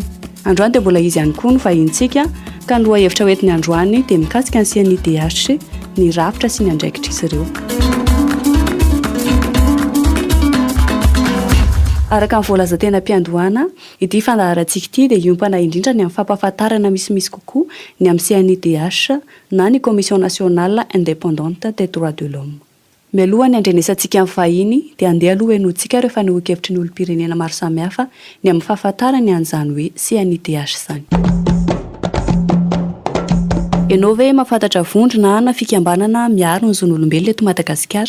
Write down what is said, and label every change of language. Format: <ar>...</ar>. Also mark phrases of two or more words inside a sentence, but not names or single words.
<mg>Androany dia mbola izy ihany koa no vahintsika ka ny lohahevitra hoentiny androany dia mikasika ny CNIDH ny rafitra sy ny andraikitra izy ireo. Araka ny voalaza tena mpiandohana, ity fandaharantsika ity dia iompana indrindra ny amin'ny fampahafantarana misimisy kokoa ny amin'ny CNIDH na ny</mg> <fr>Commission nationale indépendante des droits de l'homme.</fr> <mg>Mialohan'ny andrenesantsika amin'ny vahiny dia andeha aloha henoantsika rehefa nihoan-kevitry ny olom-pirenena maro samihafa ny amin'ny fahafantarany an'izany hoe CNIDH izany. Ianao ve mahafantatra vondrona na fikambanana miaro ny zon'olombelona eto Madagasikara?</mg>